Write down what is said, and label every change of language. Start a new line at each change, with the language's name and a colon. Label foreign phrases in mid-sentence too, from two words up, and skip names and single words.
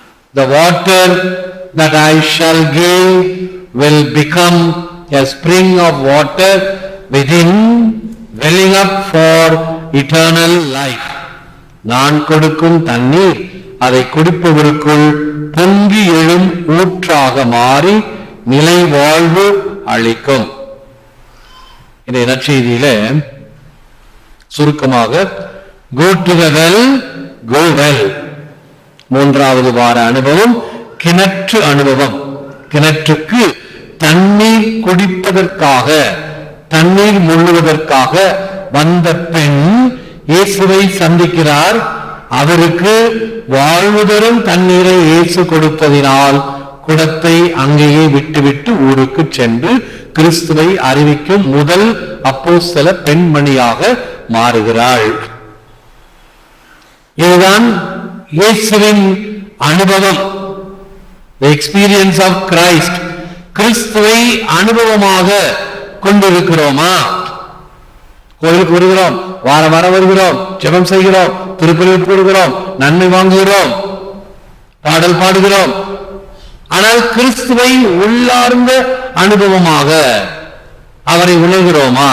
English: The water that I shall give will become a spring of water within, welling up for eternal life.
Tamil: நான் கொடுக்கும் தண்ணீர் அதை குடிப்பவருக்குள் பொங்கி எழும் ஊற்றாக மாறி நிலை வாழ்வு அளிக்கும். இந்த நற்செய்தியில சுருக்கமாக
English: go to the well, go well.
Tamil: மூன்றாவது வார அனுபவம் கிணற்று அனுபவம். கிணற்றுக்கு தண்ணீர் குடிப்பதற்காக, தண்ணீர் முள்ளுவதற்காக வந்த பெண் இயேசுவை சந்திக்கிறார். அவருக்கு வாழ்வு தரும் தண்ணீரை இயேசு கொடுத்ததினால் குடத்தை அங்கேயே விட்டுவிட்டு ஊருக்கு சென்று கிறிஸ்துவை அறிவிக்கும் முதல் அப்போஸ்தல பெண்மணியாக மாறுகிறாள். இதுதான் இயேசுவின் அனுபவம்.
English: The experience of Christ.
Tamil: கிறிஸ்துவை அனுபவமாக கொண்டிருக்கிறோமா? கோயிலுக்கு வருகிறோம், வார வாரம் வருகிறோம், ஜெபம் செய்கிறோம், திருப்பலி போடுகிறோம், நன்மை வாங்குகிறோம், பாடல் பாடுகிறோம். ஆனால் கிறிஸ்துவை உள்ளார்ந்த அனுபவமாக அவரை உணர்கிறோமா?